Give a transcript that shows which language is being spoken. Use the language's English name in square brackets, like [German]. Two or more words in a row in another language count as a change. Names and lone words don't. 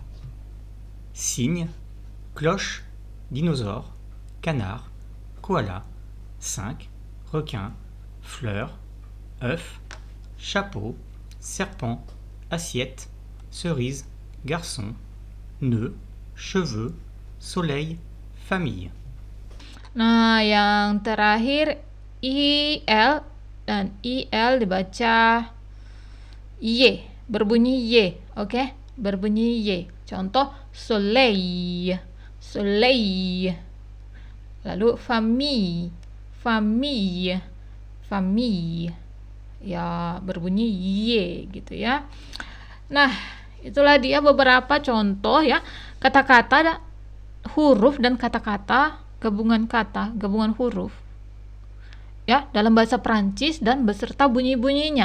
[French] Cygne, cloche, dinosaure, canard, koala, 5, requin, fleur, œuf, chapeau, serpent, assiette, cerise, garçon, nœud, cheveux, soleil, famille. [Indonesian] Nah, yang terakhir IL dan IL dibaca Y, berbunyi Y, oke? Berbunyi Y. Contoh soleil, soleil. Lalu famille, famille, famille. Ya, berbunyi Y gitu ya. Nah, itulah dia beberapa contoh ya kata-kata, huruf dan kata-kata, gabungan huruf ya dalam bahasa Prancis dan beserta bunyi-bunyinya.